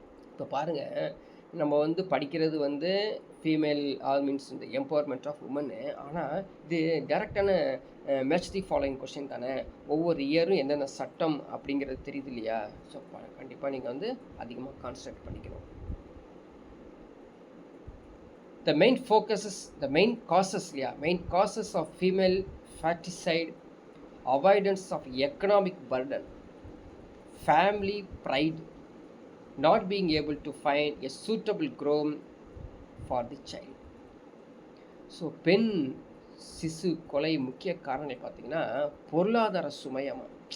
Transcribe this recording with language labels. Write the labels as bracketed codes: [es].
[ta] இப்போ பாருங்கள், நம்ம வந்து படிக்கிறது வந்து ஃபீமேல் மீன்ஸ் இந்த எம்பவர்மெண்ட் ஆஃப் உமன்னு. ஆனால் இது டைரெக்டான [en] match the following question [ta] தானே. ஒவ்வொரு இயரும் எந்தெந்த சட்டம் அப்படிங்கிறது தெரியுது இல்லையா? ஸோ கண்டிப்பாக நீங்கள் வந்து அதிகமாக கான்சன்ட்ரேட் பண்ணிக்கணும். [en] The main causes of female infanticide, avoidance of economic burden, family pride, not being able to find a suitable groom for the child. [ta] So பெண் சிசு கொலை முக்கிய காரணம் பார்த்தீங்கன்னா பொருளாதார சுமையமாக.